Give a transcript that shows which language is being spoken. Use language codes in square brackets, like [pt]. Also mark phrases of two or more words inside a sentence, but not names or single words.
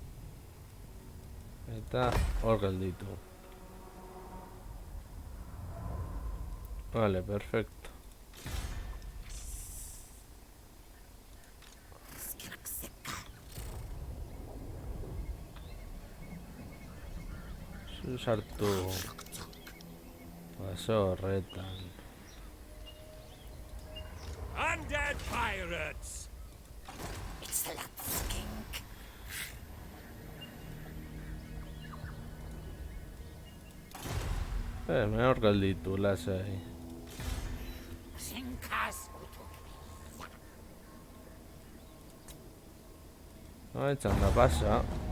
[eu] Eta hor gelditu. [es] Vale, perfecto. [eu] Sartu baso horretan. [en] Undead pirates! It's a lot skink. [eu] Hor gelditu, lasai. Sinkas. Txanda pasa.